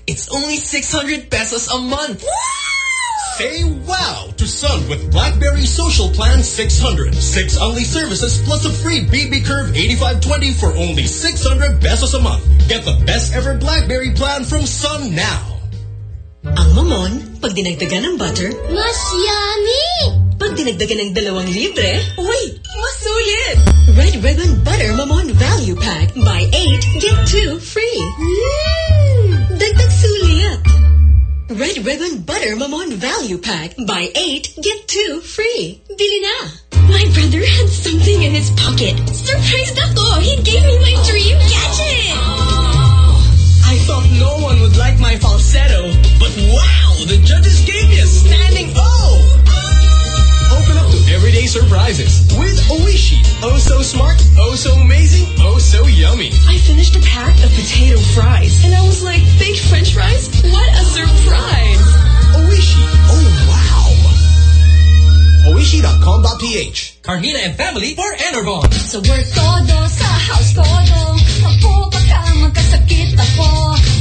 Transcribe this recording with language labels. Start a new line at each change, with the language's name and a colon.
English: It's only 600 pesos a month. Wow! Say wow to Sun with BlackBerry Social Plan 600. Six only services plus a free BB Curve 8520 for only 600 pesos a month. Get the best ever BlackBerry plan from Sun now.
Filipino: Ang mamon, pag dinagdagan ng butter, mas yummy! Pag dinagdagan ng dalawang libre, wait, mas sulit!
English: Red Ribbon Butter Mamon Value Pack. Buy 8, get 2 free. Mmm!
Filipino: Dagdag sulit! Red Ribbon Butter Mamon Value Pack.
English: Buy 8, get 2 free.
Filipino: Bili na!
English: My brother had something in his pocket. Surprised ako! He gave me my dream gadget! I thought no one would like my falsetto. But wow! The judges gave me a standing O! Everyday surprises with Oishi. Oh so smart, oh so amazing, oh so yummy. I finished a pack of potato fries, and I was like, baked french fries? What a surprise! Oishi. Oh, wow. Oishi.com.ph. Carmina and family for Enervon. So we're todo sa house todo.
Filipino: Kapupa ka magkasakit ako.